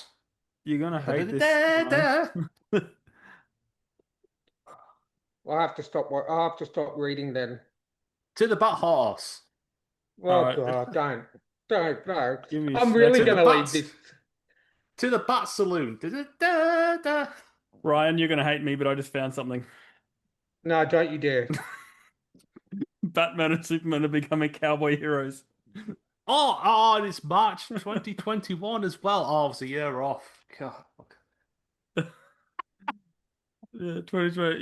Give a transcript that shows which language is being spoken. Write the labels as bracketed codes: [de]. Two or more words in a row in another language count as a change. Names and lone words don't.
[en] you're gonna hate this, Ryan. Da-da-da-da. I'll have to stop reading then. To the Bat Horse. All Oh right, God, no. give me I'm that's really To it. the gonna leave Bats. this. To the Bat Saloon. Da-da-da-da. Ryan, you're gonna hate me, but I just found something. No, don't you dare. Batman and Superman are becoming cowboy heroes. Oh, it's March 2021 as well. Oh, it's a year off. God. Yeah, 2020.